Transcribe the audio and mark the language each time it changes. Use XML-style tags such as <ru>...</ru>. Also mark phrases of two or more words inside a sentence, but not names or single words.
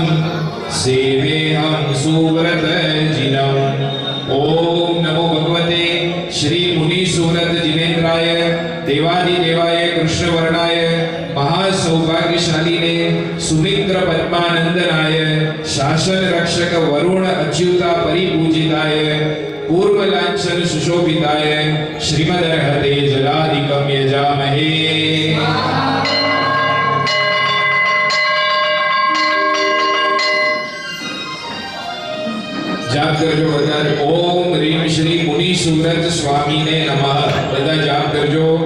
<sa>सेवेहं सुव्रत जिनम् ओम नमो भगवते श्री मुनि सुव्रत जिनेन्द्राय देवादिदेवाय कृष्णवर्णाय महासौभाग्यशालीने सुमित्र पद्मानंदनाय शासन रक्षक वरुण अच्युता परिपूजिताय पूर्व लांछन सुशोभिताय श्रीमदर्हते जलाधिकम यजामहे।</sa> <gu>જાપ કરજો બધા ઓમ રીમ શ્રી મુનિ સુવ્રત સ્વામીને નમઃ બધા જાપ કરજો।</gu>